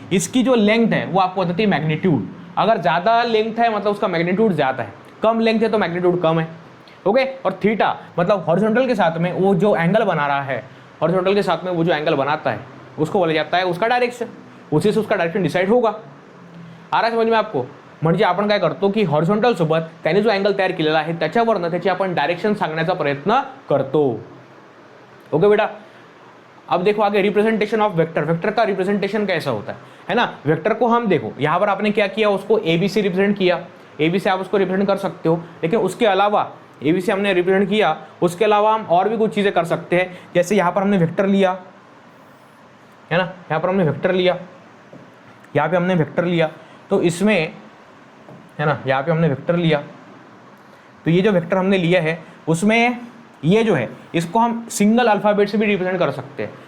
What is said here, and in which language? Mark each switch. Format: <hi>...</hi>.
<hi>इसकी जो लेंथ है वो आपको बताती है मैग्नीट्यूड. अगर ज़्यादा लेंथ है मतलब उसका मैग्नीट्यूड ज़्यादा है, कम लेंथ है तो मैग्नीट्यूड कम है. ओके. और थीटा मतलब हॉरिजॉन्टल के साथ में वो जो एंगल बना रहा है, हॉरिजॉन्टल के साथ में वो जो एंगल बनाता है उसको बोला जाता है उसका डायरेक्शन. उसी से उसका डायरेक्शन डिसाइड होगा. आ रहा समझ में आपको.</hi> <mr>म्हणजे आपण काय करतो की हॉरिझॉन्टल सोबत त्याने जो अँगल तयार केलेला आहे त्याच्यावरनं त्याची आपण डायरेक्शन सांगण्याचा प्रयत्न करतो.</mr> <hi>ओके बेटा. अब देखो आगे रिप्रेजेंटेशन ऑफ वेक्टर. वेक्टर का रिप्रेजेंटेशन कैसा होता है ना. वेक्टर को हम देखो यहाँ पर आपने क्या किया, उसको ए बी से रिप्रेजेंट किया. ए बी से आप उसको रिप्रेजेंट कर सकते हो, लेकिन उसके अलावा ए बी से हमने रिप्रेजेंट किया, उसके अलावा हम और भी कुछ चीज़ें कर सकते हैं. जैसे यहाँ पर हमने वेक्टर लिया है ना, यहाँ पर हमने वेक्टर लिया, यहाँ पे हमने वेक्टर लिया, तो इसमें है ना, यहाँ पे हमने वेक्टर लिया, तो ये जो वेक्टर हमने लिया है उसमें ये जो है इसको हम सिंगल अल्फ़ाबेट से भी रिप्रेजेंट कर सकते हैं.</hi>